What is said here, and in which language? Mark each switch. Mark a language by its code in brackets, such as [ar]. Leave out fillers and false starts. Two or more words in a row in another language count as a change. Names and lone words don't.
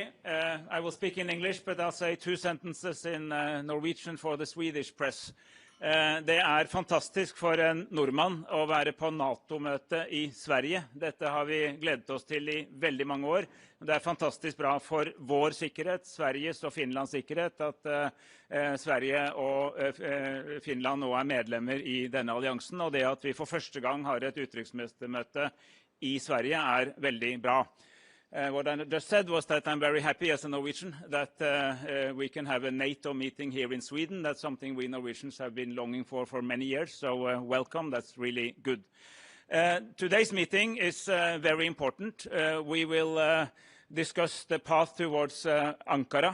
[en] I will speak in English, but I'll say 2 sentences in Norwegian for the Swedish press. [no] Det fantastisk for en nordmann å være på NATO-møte i Sverige. Dette har vi gledet oss til i veldig mange år. Det fantastisk bra for vår sikkerhet, Sveriges og Finlands sikkerhet, at Sverige og Finland nå medlemmer i denne alliansen, og det at vi for første gang har et utenriksministermøte i Sverige veldig bra. [en] What I just said was that I'm very happy as a Norwegian that we can have a NATO meeting here in Sweden. That's something we Norwegians have been longing for many years, so welcome. That's really good. Today's meeting is very important. We will discuss the path towards Ankara.